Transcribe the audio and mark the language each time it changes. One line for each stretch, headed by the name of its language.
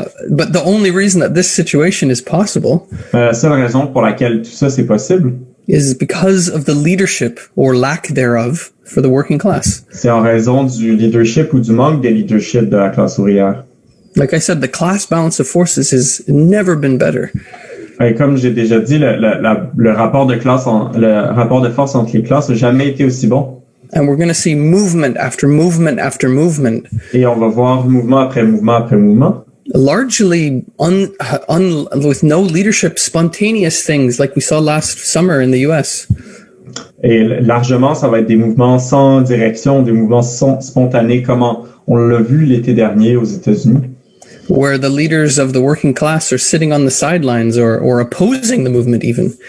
English: But the only reason that this situation is possible.
French: La seule raison pour laquelle tout ça c'est possible.
English: Is because of the leadership or lack thereof for the working class.
French: C'est en raison du leadership ou du manque de leadership de la classe ouvrière.
English: Like I said, the class balance of forces has never been better.
French: Et comme j'ai déjà dit, le rapport de force entre les classes n'a jamais été aussi bon.
English: And we're going to see movement after movement after movement.
French: Et on va voir mouvement après mouvement après mouvement.
English: Largely with no leadership, spontaneous things like we saw last summer in the US.
French: Et largement, ça va être des mouvements sans direction, des mouvements spontanés, comme on l'a vu l'été dernier aux États-Unis.
English: Where the leaders of the working class are sitting on the sidelines or opposing the movement even.